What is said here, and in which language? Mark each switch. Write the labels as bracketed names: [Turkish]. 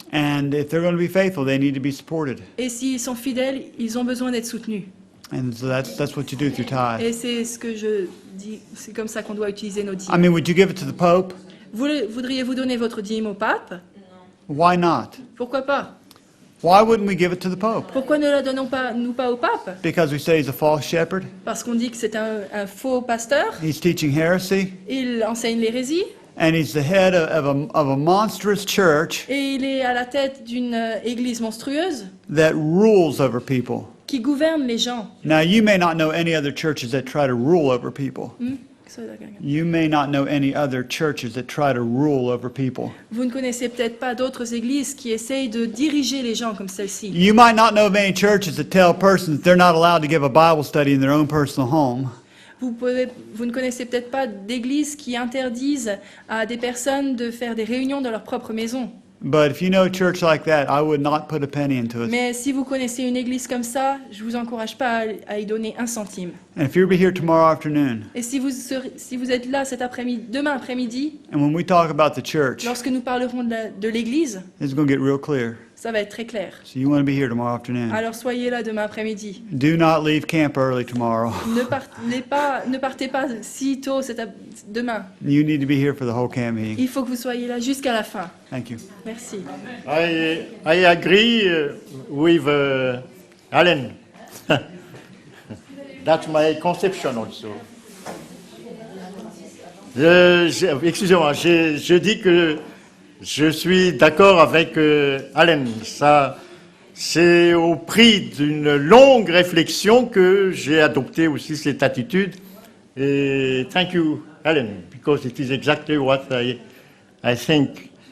[English] And if they're going to be faithful, they need to be supported. [French] Et s'ils sont fidèles, ils ont besoin d'être soutenus. [English] And so that's what you do with your tithe. [French] Et c'est ce que je dis, c'est comme ça qu'on doit utiliser nos dîmes. [English] I mean, would you give it to the Pope? [French] Voudriez-vous donner votre dîme au pape? [English] Why not? [French] Pourquoi pas? [English] Why wouldn't we give it to the Pope? [French] Pourquoi ne la donnons pas, nous pas au pape? [English] Because we say he's a false shepherd? [French] Parce qu'on dit que c'est un faux pasteur, [English] He's teaching heresy? [French] il enseigne l'hérésie, [English] And he's the head of a monstrous church [French] et il est à la tête d'une église monstrueuse [English] that rules over people. [French] qui gouverne les gens. [English] Now, you may not know any other churches that try to rule over people. You may not know any other churches that try to rule over people. [French] Vous ne connaissez peut-être pas d'autres églises qui essayent de diriger les gens comme celle-ci. [English] You might not know of any churches that tell a person that they're not allowed to give a Bible study in their own personal home. [French] Vous ne connaissez peut-être pas d'églises qui interdisent à des personnes de faire des réunions dans leur propre maison. [English] But if you know a church like that, I would not put a penny into it. [French] Mais si vous connaissez une église comme ça, je vous encourage pas à y donner un centime. [English] And if you'll be here tomorrow afternoon, [French] Et si vous êtes là cet après-midi, demain après-midi, [English] and when we talk about the church, [French] lorsque nous parlerons de l'église, [English] it's going to get real clear. [French] ça va être très clair. [English] So you want to be here tomorrow afternoon. [French] Alors soyez là demain après-midi. [English] Do not leave camp early tomorrow. [French] Ne partez pas si tôt demain. [English] You need to be here for the whole camp meeting. [French] Il faut que vous soyez là jusqu'à la fin. [English] Thank you. [French] Merci. [English] I agree with Alan. That's my conception also. [French] Excusez-moi, je dis que je suis d'accord avec Alan. Ça, c'est au prix d'une longue réflexion que j'ai adopté aussi cette attitude. [English] Et thank you, Alan, because it is exactly what I think.